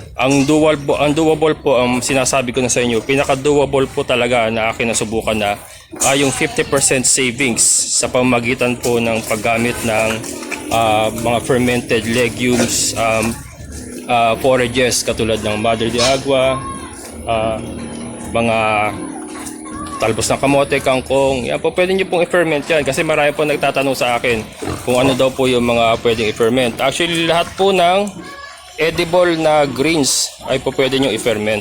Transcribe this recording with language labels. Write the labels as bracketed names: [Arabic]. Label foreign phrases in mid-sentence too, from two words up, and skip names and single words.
[Filipino] Ang doable po, ang sinasabi ko na sa inyo, pinaka-doable po talaga na akin nasubukan na yung 50% savings sa pamamagitan po ng paggamit ng mga [English] fermented legumes, forages [Filipino] katulad ng madre de agua, mga talbos ng kamote, kangkong. Yan po, pwede nyo pong i-ferment yan kasi marami po nagtatanong sa akin kung ano daw po yung mga pwedeng i-ferment. Actually, lahat po ng edible na greens ay po pwede nyo i-ferment.